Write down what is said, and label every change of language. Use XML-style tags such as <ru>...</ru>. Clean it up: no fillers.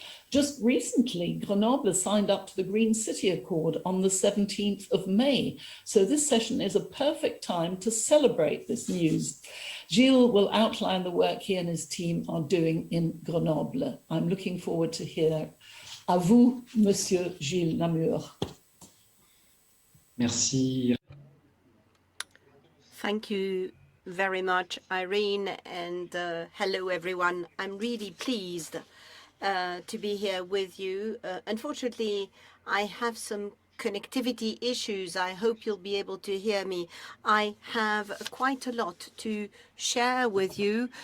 <en>Just recently, Grenoble signed up to the Green City Accord on the 17th of May. So this session is a perfect time to celebrate this news. Gilles will outline the work he and his team are doing in Grenoble. I'm looking forward to hear.</en> <fr>À vous, Monsieur Gilles Namur. Merci.</fr> <en>Thank you very much, Irene, and hello, everyone. I'm really pleased to be here with you. Unfortunately, I have some connectivity issues. I hope you'll be able to hear me. I have quite a lot to share with you.</en>